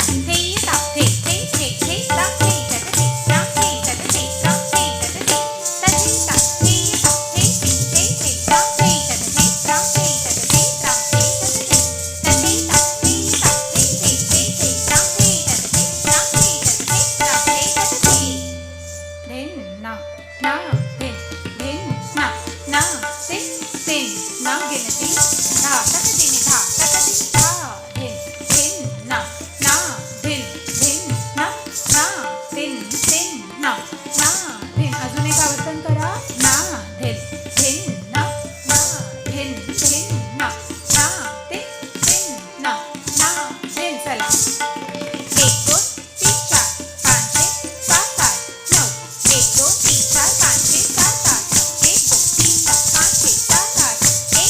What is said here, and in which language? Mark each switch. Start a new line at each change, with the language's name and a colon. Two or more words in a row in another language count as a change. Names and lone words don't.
Marathi: थे ता थे थे थे थे ता थे तथे ता थे तथे ता थे तथे तथे ता थे ता थे थे थे थे ता थे तथे ता थे तथे ता थे तथे तथे ता थे ता थे थे थे थे ता थे तथे ता थे तथे ता थे तथे धिन ना धिन धिन ना तिन तिन ना गिनती धा तकदिनी धा तकदिनी धा धिन धिन ना धिन धिन ना तिन तिन ना धिन अजून एक आवर्तन करा ना धिन धिन ना धिन धिन ना तिन तिन ना धिन चला 1 2 3 4 5 6 7 8 9 1 2 3 4 5 6 7 8 1 2 3 4 5 6 7 8 1